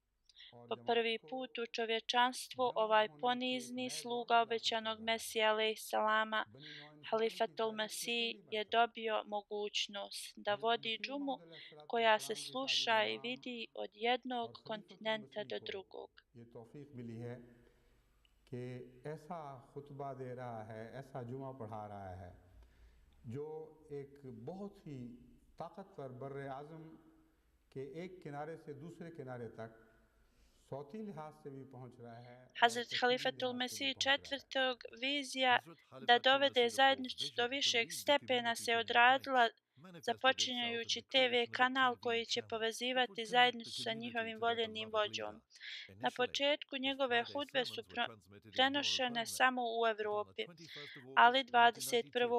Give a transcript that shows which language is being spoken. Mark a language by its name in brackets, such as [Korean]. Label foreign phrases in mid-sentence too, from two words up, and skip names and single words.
[Bosnian] Po prvi put u čovječanstvu ovaj ponizni sluga obećanog Mesija alejselama, Halifatul Mesih, je dobio mogućnost da vodi džumu koja se sluša i vidi od jednog kontinenta do drugog. [Urdu] کہ ایسا خطبہ دے رہا ہے، ایسا جمعہ پڑھا رہا ہے جو ایک بہت ہی طاقتور برِّ اعظم کے ایک کنارے سے دوسرے کنارے تک صوتی لحاظ سے بھی پہنچ رہا ہے. [Bosnian] Hazret Halifatul Mesih IV. Vizija da dovede zajednicu do višeg stepena se odradila započinjajući TV kanal koji će povezivati zajednicu sa njihovim voljenim vođom. Na početku njegove hudbe su prenošene samo u Europi, ali 21.